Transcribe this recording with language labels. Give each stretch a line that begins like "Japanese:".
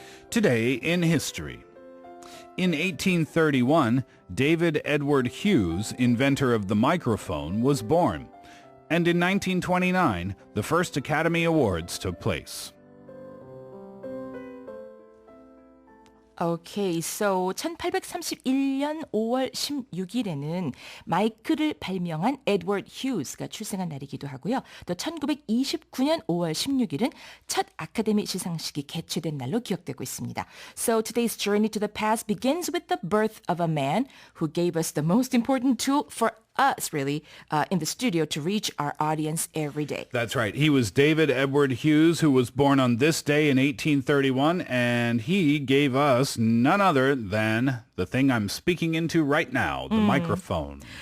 English: Today in history. In 1831, David Edward Hughes, inventor of the microphone, was born. And in 1929, the first Academy Awards took place. Okay, so
Korean: 1831년 5월 16일에는 마이크를 발명한 에드워드 휴즈가 출생한 날이기도 하고요. 또 1929년 5월 16일은 첫 아카데미 시상식이 개최된 날로 기억되고 있습니다.
English: So today's journey to the past begins with the birth of a man who gave us the most important tool for us, really, in the studio to reach our audience every day. That's right. He was David Edward Hughes, who was born on this day in 1831, and he gave us none other than the thing I'm speaking into right now, the microphone.